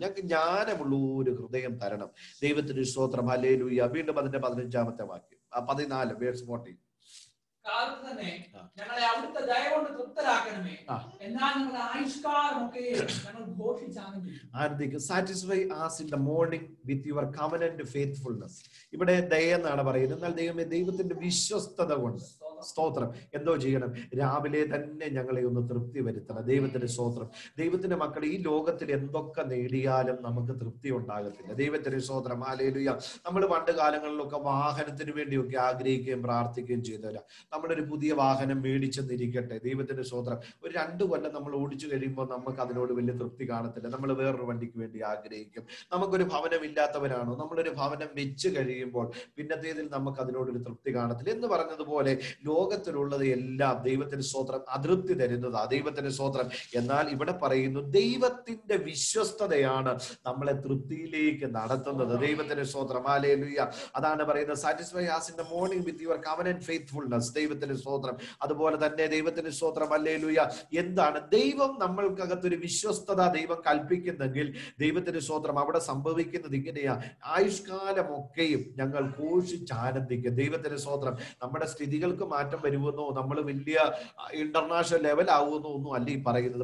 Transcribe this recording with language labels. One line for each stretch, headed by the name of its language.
Malayalam: ഞങ്ങൾക്ക് ജ്ഞാനമുള്ള ഒരു ഹൃദയം തരണം. ദൈവത്തിന് സ്തോത്രം. ഹല്ലേലൂയ. വീണ്ടും അതിന്റെ 15-ാമത്തെ വാക്യം, 14 വേഴ്സ് 14. കാലത്ത് തന്നെ ഞങ്ങളെ അവിടുത്തെ ദയ കൊണ്ട് തൃപ്തരാക്കണമേ, എന്നാൽ ഞങ്ങളുടെ ആയുഷ്കാലമൊക്കെ ഞങ്ങൾ ഘോഷിച്ചാനന്ദിക്കും.
English: Satisfy us in the morning with your covenant faithfulness.
Malayalam: ഇവിടെ ദയ എന്നാണ് പറയുന്നത്. എന്നാൽ ദൈവമേ, ദൈവത്തിന്റെ വിശ്വസ്തത കൊണ്ട് സ്തോത്രം എന്തോ ചെയ്യണം? രാവിലെ തന്നെ ഞങ്ങളെ ഒന്ന് തൃപ്തി വരുത്തണം. ദൈവത്തിന്റെ സ്തോത്രം. ദൈവത്തിന്റെ മക്കളെ, ഈ ലോകത്തിൽ എന്തൊക്കെ നേടിയാലും നമുക്ക് തൃപ്തി ഉണ്ടാകത്തില്ല. ദൈവത്തിന്റെ സ്തോത്രം. ഹല്ലേലൂയ. നമ്മൾ പണ്ട് കാലങ്ങളിലൊക്കെ വാഹനത്തിന് വേണ്ടിയൊക്കെ ആഗ്രഹിക്കുകയും പ്രാർത്ഥിക്കുകയും ചെയ്തവരാ. നമ്മളൊരു പുതിയ വാഹനം മേടിച്ചെന്നിരിക്കട്ടെ, ദൈവത്തിന്റെ സ്തോത്രം, ഒരു 2 കൊല്ലം നമ്മൾ ഓടിച്ചു കഴിയുമ്പോൾ നമുക്ക് അതിനോട് വലിയ തൃപ്തി കാണത്തില്ല. നമ്മൾ വേറൊരു വണ്ടിക്ക് വേണ്ടി ആഗ്രഹിക്കും. നമുക്കൊരു ഭവനം ഇല്ലാത്തവരാണോ, നമ്മളൊരു ഭവനം വെച്ച് കഴിയുമ്പോൾ പിന്നത്തേതിൽ നമുക്ക് അതിനോടൊരു തൃപ്തി കാണത്തില്ല. എന്ന് പറഞ്ഞതുപോലെ ലോകത്തിലുള്ളത് എല്ലാം ദൈവത്തിന് സ്തോത്രം അതൃപ്തി തരുന്നതാ. ദൈവത്തിന് സ്തോത്രം. എന്നാൽ ഇവിടെ പറയുന്നു, ദൈവത്തിന്റെ വിശ്വസ്തതയാണ് നമ്മളെ തൃപ്തിയിലേക്ക് നടത്തുന്നത്. ദൈവത്തിന് സ്തോത്രം. ഹല്ലേലൂയ. അതാണ് പറയുന്നത്,
English: Satisfy us in the morning with your covenant faithfulness.
Malayalam: ദൈവത്തിന് സ്തോത്രം. അതുപോലെ തന്നെ ദൈവത്തിന് സ്തോത്രം. ഹല്ലേലൂയ. എന്താണ് ദൈവം നമ്മൾക്കകത്തൊരു വിശ്വസ്തത ദൈവം കൽപ്പിക്കുന്നെങ്കിൽ ദൈവത്തിന് സ്തോത്രം അവിടെ സംഭവിക്കുന്നത് ഇങ്ങനെയാ, ആയുഷ്കാലമൊക്കെയും ഞങ്ങൾ ഘോഷിച്ചാനന്ദിക്കും. ദൈവത്തിന് സ്തോത്രം. നമ്മുടെ സ്ഥിതികൾക്ക് മാറ്റം വരുമെന്നോ നമ്മൾ വലിയ ഇന്റർനാഷണൽ ലെവൽ ആവുമെന്നോ ഒന്നും അല്ല ഈ പറയുന്നത്.